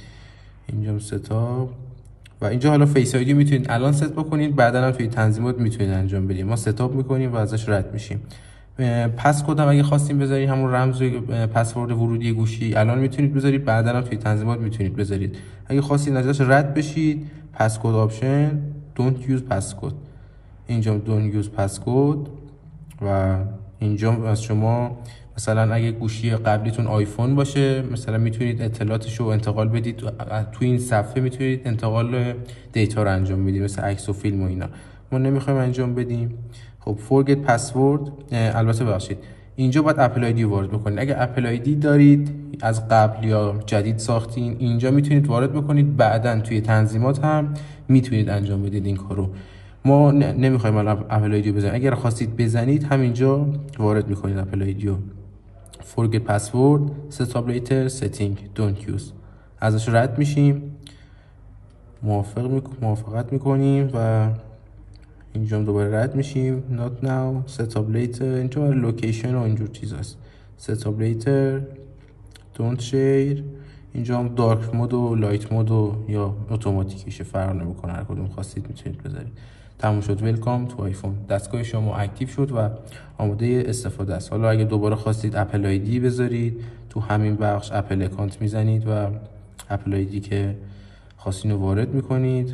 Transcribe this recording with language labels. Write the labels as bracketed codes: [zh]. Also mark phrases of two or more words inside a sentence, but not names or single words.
[fa] اینجا ستاپ و اینجا حالا فیس آیدی میتونید الان ست بکنید، بعداً هم توی تنظیمات میتونید انجام بدید. ما ستاپ میکنیم و ازش رد میشیم. پس کد هم اگه خواستیم بذارید همون رمز پسورد ورودی گوشی الان میتونید بذارید، بعداً هم توی تنظیمات میتونید بذارید. اگه خواستید ازش رد بشید، پس کد آپشن [en] don't use passcode، [fa] اینجا [en] don't use passcode [fa] و اینجا از شما مثلا اگه گوشی قبلیتون آیفون باشه مثلا میتونید اطلاعاتشو انتقال بدید تو این صفحه، میتونید انتقال دیتا رو انجام بدید مثل عکس و فیلم و اینا. ما نمیخوایم انجام بدیم. خب [en] forget password، [fa] البته ببخشید اینجا باید اپل آیدی وارد بکنید. اگه اپل آیدی دارید از قبل یا جدید ساختین اینجا میتونید وارد بکنید، بعداً توی تنظیمات هم میتونید انجام بدید این کارو. ما نمیخوایم الان اپل آیدی بزنید. اگر خواستید بزنید همینجا وارد میکنید اپل آیدی. [en] forget password، setup later، setting، don't use، [fa] ازش رد میشیم، موافقت میکنیم و اینجا دوباره رد میشیم. [en] not now، setup later، [fa] اینجا لوکیشن و اینجور چیزاست. [en] setup later، don't share، [fa] اینجا هم [en] dark mode [fa] و [en] light mode [fa] و یا اتوماتیکیشه، فرق نمیکنه، هر کدوم خواستید میتونید بذارید. تموم شد. [en] welcome to [fa] آیفون. دستگاه شما اکتیو شد و آماده استفاده است. حالا اگه دوباره خواستید اپل آیدی بذارید تو همین بخش اپل اکانت میزنید و اپل آیدی که خواستین رو وارد میکنید.